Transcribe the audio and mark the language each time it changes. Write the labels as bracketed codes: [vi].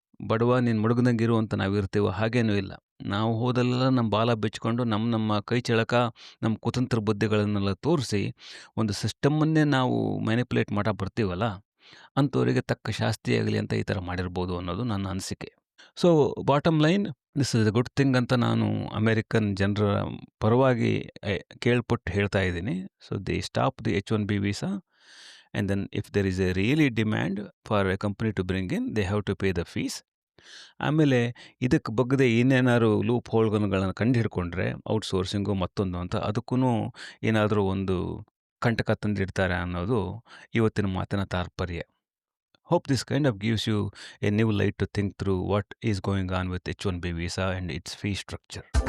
[kn] ಬಡವ ನೀನು ಮುಡುಗದಂಗಿರು ಅಂತ ನಾವು ಇರ್ತೀವೋ, ಹಾಗೇನೂ ಇಲ್ಲ. ನಾವು ಹೋದಲ್ಲೆಲ್ಲ ನಮ್ಮ ಬಾಲ ಬಿಚ್ಕೊಂಡು ನಮ್ಮ ಕೈ ಚಳಕ, ನಮ್ಮ ಕುತಂತ್ರ ಬುದ್ಧಿಗಳನ್ನೆಲ್ಲ ತೋರಿಸಿ ಒಂದು ಸಿಸ್ಟಮನ್ನೇ ನಾವು ಮ್ಯಾನಿಪುಲೇಟ್ ಮಾಡ ಬರ್ತೀವಲ್ಲ, ಅಂಥವರಿಗೆ ತಕ್ಕ ಶಾಸ್ತಿ ಆಗಲಿ ಅಂತ ಈ ಥರ ಮಾಡಿರ್ಬೋದು ಅನ್ನೋದು ನನ್ನ ಅನಿಸಿಕೆ. [en] so bottom line, this is a good thing [kn] ಅಂತ ನಾನು ಅಮೇರಿಕನ್ ಜನರ ಪರವಾಗಿ ಕೇಳ್ಪಟ್ಟು ಹೇಳ್ತಾ ಇದ್ದೀನಿ. [en] So they stop the H1B visa. And then if there is a really demand for a company to bring in, they have to pay the fees. [kn] ಆಮೇಲೆ ಇದಕ್ಕೆ ಬಗ್ಗದೆ ಇನ್ನೇನಾದ್ರು loop ಹೋಲ್ಗಳನ್ನ ಕಂಡು ಹಿಡ್ಕೊಂಡ್ರೆ, ಔಟ್ಸೋರ್ಸಿಂಗು ಮತ್ತೊಂದು ಅಂತ, ಅದಕ್ಕೂ ಏನಾದರೂ ಒಂದು ಕಂಟಕ ತಂದಿಡ್ತಾರೆ ಅನ್ನೋದು ಇವತ್ತಿನ ಮಾತಿನ ತಾತ್ಪರ್ಯ. [en] Hope this kind of gives you a new light to think through what is going on with H1B visa and its fee structure.